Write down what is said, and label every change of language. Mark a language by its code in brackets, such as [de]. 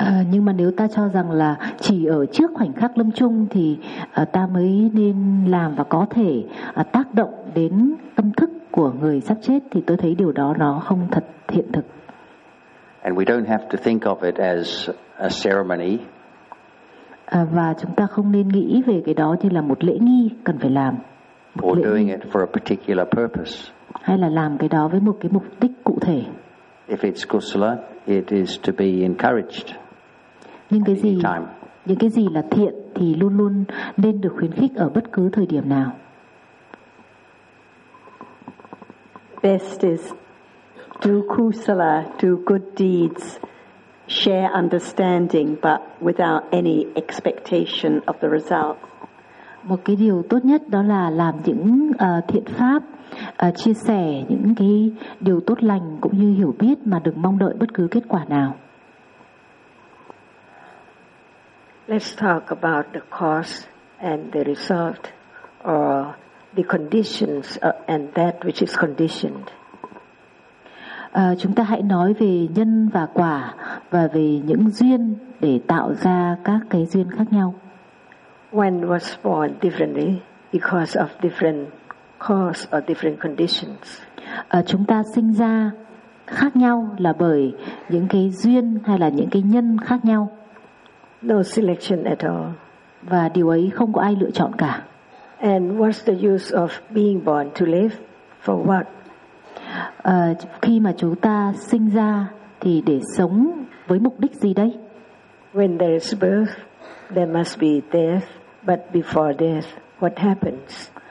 [vi] Nhưng mà nếu ta cho rằng là chỉ ở trước khoảnh khắc lâm chung thì ta mới nên làm và có thể tác động đến tâm thức của người sắp chết thì tôi thấy điều đó nó không thật hiện thực. [en] And we don't have to think of it as a ceremony. [vi] Và chúng ta không nên nghĩ về cái đó như là một lễ nghi cần phải làm. [en] Or doing it for a particular purpose. [vi] Hay là làm cái đó với một cái mục đích cụ thể. [en] If it's kusala, it is to be encouraged. [vi] Nhưng cái gì, những cái gì là thiện thì luôn luôn nên được khuyến khích ở bất cứ thời điểm nào. [en] Best is do kusala, do good deeds, share understanding, but without any expectation of the result. [vi] Một cái điều tốt nhất đó là làm những thiện pháp, chia sẻ những cái điều tốt lành cũng như hiểu biết mà đừng mong đợi bất cứ kết quả nào. [en] Let's talk about the cause and the result, or the conditions and that which is conditioned. [vi] Chúng ta hãy nói về nhân và quả và về những duyên để tạo ra các cái duyên khác nhau. [en] One was born differently because of different cause or different conditions. [vi] Chúng ta sinh ra khác nhau là bởi những cái duyên hay là những cái nhân khác nhau. [en] No selection at all. [vi] Và điều ấy không có ai lựa chọn cả. [en] And what's the use of being born to live? For what? [vi] Khi mà chúng ta sinh ra thì để sống với mục đích gì đây? [en] When there is birth, there must be death. But before death, what happens?